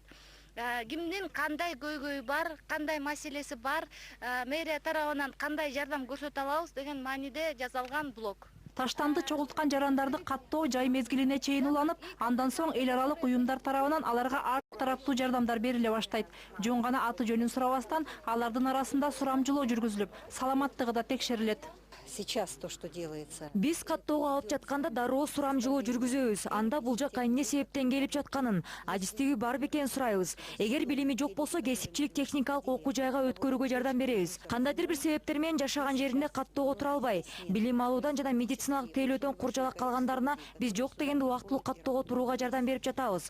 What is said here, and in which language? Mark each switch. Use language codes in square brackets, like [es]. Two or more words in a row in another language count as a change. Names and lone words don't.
[ky] Кимдин кандай көйгөйү бар, кандай маселеси бар, мэрия тарабынан кандай жардам көрсөтө алабыз деген мааниде жасалган блок. Таштанды чогулткан жарандарды каттоо жай мезгилине чейин уланып, андан соң эл аралык уюмдар тарабынан аларга ар тараптуу жардамдар бериле баштайт. Жөн гана аты жөнүн сурабастан алардын арасында сурамжылоо жүргүзүлүп, саламаттыгы да текшерилет. [ru] Сейчас то, что делается. [ky] Биз каттоого алып жатканда дароо сурамжылоо жүргүзөбүз. Анда бул жакка эмне себептен келип жатканын, адистиги бар бекенин сурайбыз. Эгер билими жок болсо, кесипчилик техникалык окуу жайга өткөрүүгө жардам беребиз. Кандайдыр бир себептер менен жашаган жеринде каттоого тура албай, билим алуудан жана медициналык тейлөөдөн куржалак калгандарына биз жок дегенде убактылуу каттоого турууга жардам берип жатабыз.